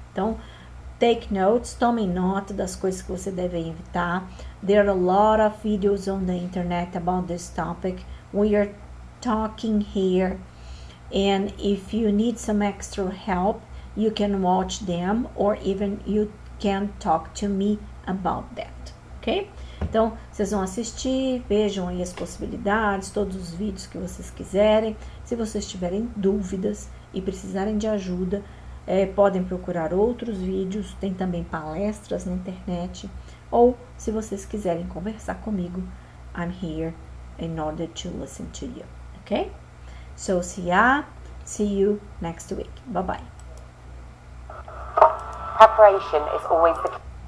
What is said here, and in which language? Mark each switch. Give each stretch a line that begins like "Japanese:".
Portuguese: Então,
English: take notes,
Portuguese: tomem nota das coisas que você deve evitar.
English: There are a lot of videos on the internet about this topic. We are talking here, and if you need some extra help, you can watch them, or even you can talk to me about that, ok?
Portuguese: Então, vocês vão assistir, vejam aí as possibilidades, todos os vídeos que vocês quiserem. Se vocês tiverem dúvidas e precisarem de ajuda, podem procurar outros vídeos, tem também palestras na internet, ou se vocês quiserem conversar comigo,
English: I'm here in order to listen to you, okay? So, see you next week. Bye-bye. Preparation is always the key.